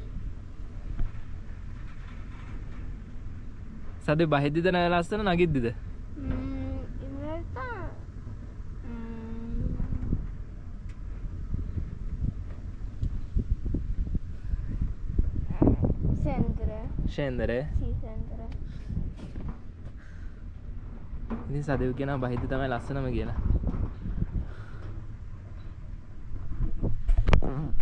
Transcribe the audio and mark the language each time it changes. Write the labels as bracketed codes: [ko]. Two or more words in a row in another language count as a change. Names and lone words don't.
[si] සදේ බහිද්දිද නැ ලස්සන නගිද්දිද? [it] In realtà scendere? Sì, scendere. [si] ඉතින් සදේව කියනවා බහිද්දි තමයි ලස්සනම කියලා.